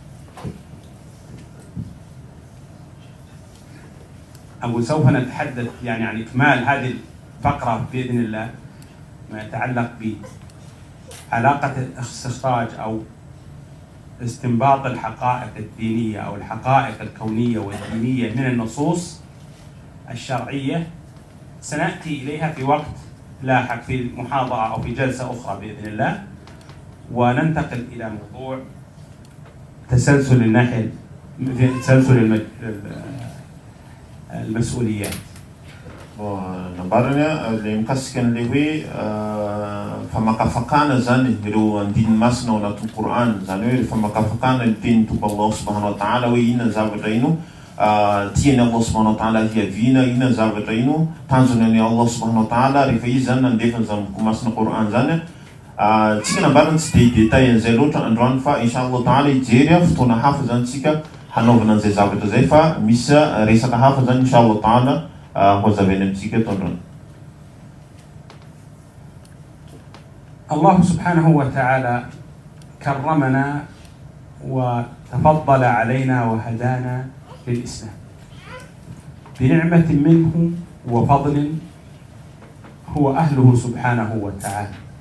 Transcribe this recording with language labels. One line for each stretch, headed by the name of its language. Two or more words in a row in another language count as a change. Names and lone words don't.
Arabic: أقول سوف نتحدث يعني عن إكمال هذه الفقرة بإذن الله ما يتعلق بعلاقة استخراج أو استنباط الحقائق الدينية أو الحقائق الكونية والدينية من النصوص الشرعية. سنأتي إليها في وقت لاحق في محاضرة أو في جلسة أخرى بإذن الله وننتقل إلى موضوع تسلسل الناحية تسلسل المسؤوليات.
Malagasy: Nambarana le mikasika an'le hoe famakafakana zany ireo andininy masina ao anatin'ny Qur'an zany hoe famakafakana ny tenin'ny tompo Allah
Arabic: سبحانه وتعالى
Malagasy: hoe inona ny zavatra ino tiany
Arabic: الله سبحانه وتعالى
Malagasy: hiaviana inona ny zavatra ino tanjona ny
Arabic: الله سبحانه وتعالى
Malagasy: rehefa izy zany nandefany zany boky masina Qur'an zany tsika nambarana tsy dia détail an'izay loatra androany fa
Arabic: إن شاء الله تعالى
Malagasy: hijery fotoana hafa zany tsika hanaovana an'izay zavatra zay fa misy resaka hafa zany
Arabic: إن شاء الله تعالى وزبين امسكت الرن. الله سبحانه وتعالى كرمنا وتفضل علينا وهدانا للإسلام بنعمة منه وفضل هو أهله سبحانه وتعالى.